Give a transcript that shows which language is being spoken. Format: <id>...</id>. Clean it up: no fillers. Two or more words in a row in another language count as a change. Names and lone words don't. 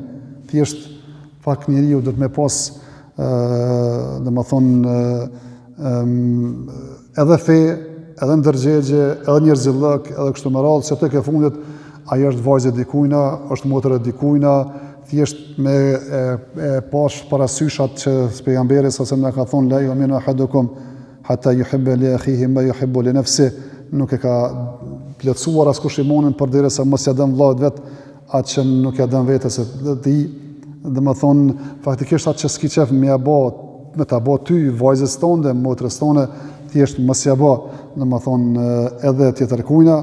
<sq>Thjesht pak njeriu do të më pas domethënë edhe fe, edhe ndërgjegje, edhe njerëzillëk, edhe kështu me radhë, se tek e fundit ajo është vajzë dikujna, është motër e dikujna, thjesht me pash parasysh atë që pejgamberi sa na ka thonë</sq> <ar>لا يؤمن أحدكم حتى يحب لأخيه ما يحب لنفسه,</ar> <sq>nuk e ka plotësuar askush imanin përderisa mos ja dën vllahut vet atë që nuk ja dën vetes ti, domethënë faktikisht atë që s'ki qef me ja bë, me ta bë ty vajzës tonë, motrës tonë, thjesht mos ja bë, domethënë edhe tjetër kujna.</sq>